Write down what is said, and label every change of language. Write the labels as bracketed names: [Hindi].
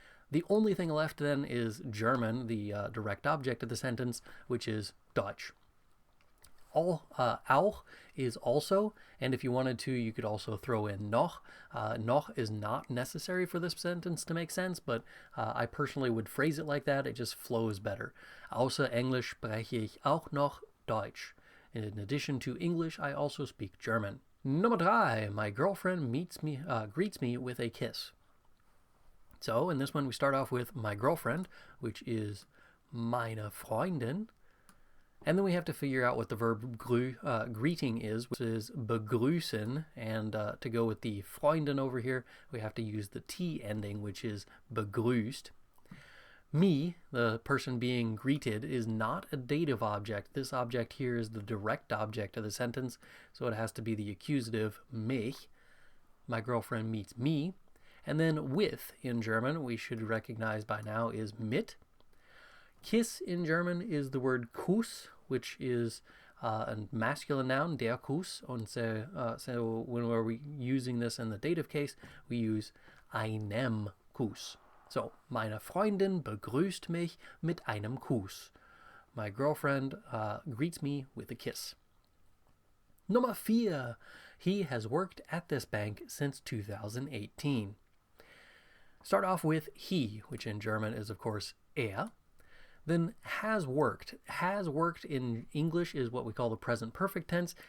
[English] The only thing left then is German, the direct object of the sentence, which is Deutsch. Auch is also, and if you wanted to, you could also throw in noch. Noch is not necessary for this sentence to make sense, but I personally would phrase it like that. It just flows better. [German] Außer Englisch spreche ich auch noch Deutsch. [English] In addition to English, I also speak German. [German] Nummer 3, [English] my girlfriend greets me with a kiss. So in this one, we start off with my girlfriend, which is [German] meine Freundin. [English] And then we have to figure out what the verb greeting is, which is begrüßen. And to go with the Freundin over here, we have to use the T ending, which is begrüßt. Me, the person being greeted, is not a dative object. This object here is the direct object of the sentence, so it has to be the accusative mich. My girlfriend meets me. And then with, in German, we should recognize by now, is mit. Kiss in German is the word Kuss, which is a masculine noun, [German] der Kuss. [English] And so when we're using this in the dative case, we use [German] einem Kuss. So, meine Freundin begrüßt mich mit einem Kuss. [English] My girlfriend greets me with a kiss. [German] Nummer 4. [English] He has worked at this bank since 2018. Start off with he, which in German is, of course, er. Then has worked. Has worked in English is what we call the present perfect tense.